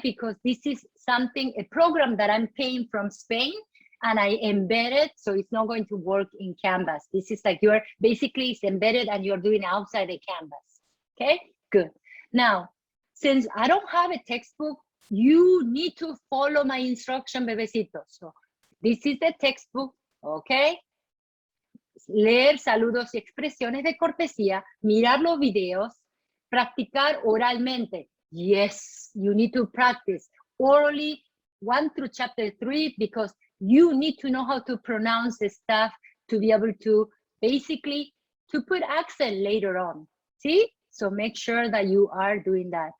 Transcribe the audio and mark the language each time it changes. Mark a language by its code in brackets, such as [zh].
[en] Because this is something, a program that I'm paying from Spain, and I embed it, so it's not going to work in Canvas. This is like you're basically it's embedded and you're doing outside the Canvas. Okay, good. Now, since I don't have a textbook, you need to follow my instruction, bebecitos. So this is the textbook, okay? [es] Leer saludos y expresiones de cortesía, mirar los videos, practicar oralmente. [en] Yes, you need to practice orally 1 through chapter 3, because you need to know how to pronounce the stuff to be able to basically to put accent later on. See? So make sure that you are doing that.